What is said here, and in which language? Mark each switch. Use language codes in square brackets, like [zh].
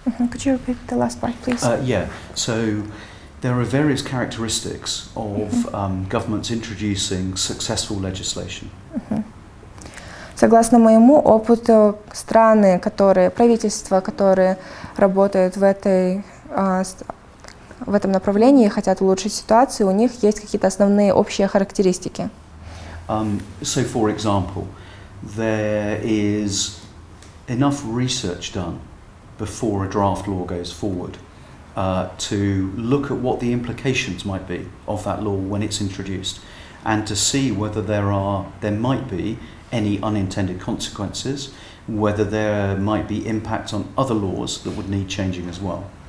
[en] Could you repeat the last part, please? Yeah. So there are various characteristics of governments introducing successful legislation. [ru] Согласно моему опыту, правительства, которые работают в этом направлении и хотят улучшить ситуацию, у них есть какие-то основные общие характеристики. [en] So, for example, there is enough research done before a draft law goes forward to look at what the implications might be of that law when it's introduced, and to see whether there might be any unintended consequences, whether there might be impact on other laws that would need changing as well.